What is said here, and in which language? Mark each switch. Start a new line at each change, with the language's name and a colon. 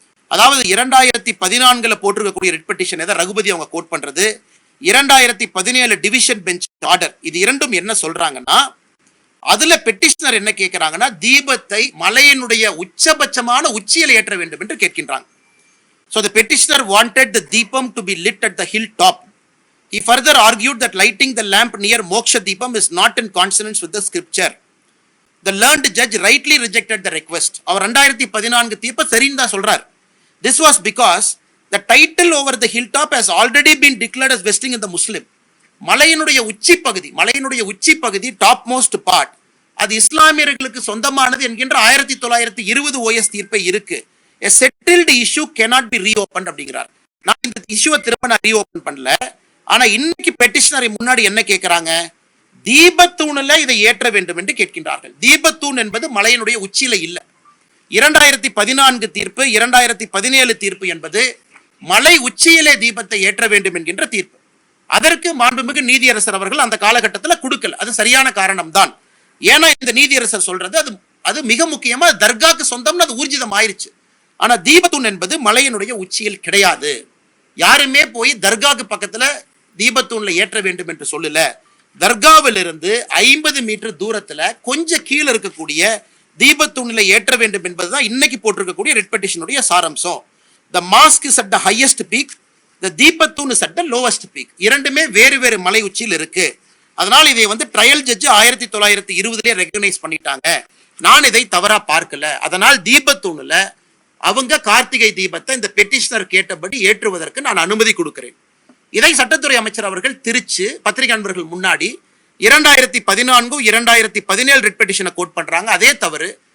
Tamil: அதாவது 2014 போட்டிருக்கக்கூடிய writ petition எதை ரகுபதி அவங்க கோட் பண்றது, 2017 டிவிஷன் பெஞ்ச் ஆர்டர், இது இரண்டும் என்ன சொல்றாங்கன்னா, அதுல பெட்டிஷனர் என்ன கேட்கிறாங்கன்னா, தீபத்தை மலையினுடைய உச்சபட்சமான உச்சியில் ஏற்ற வேண்டும் என்று கேட்கின்றாங்க.
English: So the petitioner wanted the deepam to be lit at the hilltop. He further argued that lighting the lamp near Moksha Deepam is not in consonance with the scripture. The learned judge rightly rejected the request.
Tamil: அவர் 2014 தீர்ப்பை சரின்னு தான் சொல்றார்.
English: This was because the title over the hilltop has already been declared as vesting in the Muslim.
Tamil: மலையினுடைய உச்சி பகுதி top most part அது இஸ்லாமியர்களுக்கு சொந்தமானது என்கின்ற 1920 OS தீர்ப்பை இருக்கு.
English: A settled issue cannot be reopened
Tamil: அப்படிங்கிறார். நான் இந்த இஷ்யூவை திரும்ப ரீஓபன் பண்ணல. ஆனா இன்னைக்கு பெட்டிஷனரை முன்னாடி என்ன கேட்கிறாங்க, தீபத்தூணில் இதை ஏற்ற வேண்டும் என்று கேட்கின்றார்கள். தீபத்தூண் என்பது மலையினுடைய உச்சியில இல்ல. 2014 தீர்ப்பு 2017 தீர்ப்பு என்பது மலை உச்சியிலே தீபத்தை ஏற்ற வேண்டும் என்கின்ற தீர்ப்பு. அதற்கு மாண்புமிகு நீதியரசர் அவர்கள் அந்த காலகட்டத்தில் கொடுக்கல. அது சரியான காரணம் தான். ஏன்னா இந்த நீதியரசர் சொல்றது அது மிக முக்கியமா தர்காக்கு சொந்தம்னு அது ஊர்ஜிதம் ஆயிருச்சு. ஆனா தீபத்தூண் என்பது மலையினுடைய உச்சியில் கிடையாது. யாருமே போய் தர்காக்கு பக்கத்துல தீபத்தூண்ல ஏற்ற வேண்டும் என்று சொல்லல. தர்காவில் இருந்து 50 மீட்டர் தூரத்துல கொஞ்சம் கீழே இருக்கக்கூடிய தீபத்தூண்ல ஏற்ற வேண்டும் என்பதுதான் இன்னைக்கு போட்டிருக்கக்கூடிய ரிட் பெட்டிஷனுடைய சாராம்சம்.
English: The mosque is at the highest peak, the deepathoon is at the lowest peak.
Tamil: இரண்டுமே வேறு வேறு மலை உச்சியில் இருக்கு. அதனால இதை ட்ரையல் ஜட்ஜ் 1920 ரெகனைஸ் பண்ணிட்டாங்க. நான் இதை தவறா பார்க்கல. அதனால் தீபத்தூண்ல அவங்க கார்த்திகை தீபத்தை இந்த பெட்டிஷனர் கேட்டபடி ஏற்றுவதற்கு நான் அனுமதி கொடுக்கிறேன். இதை சட்டத்துறை அமைச்சர் அவர்கள் திருச்சி பத்திரிகை நண்பர்கள் முன்னாடி 2014 2017 ரிட் பெட்டிஷனை கோட் பண்றாங்க. அதே தவறு.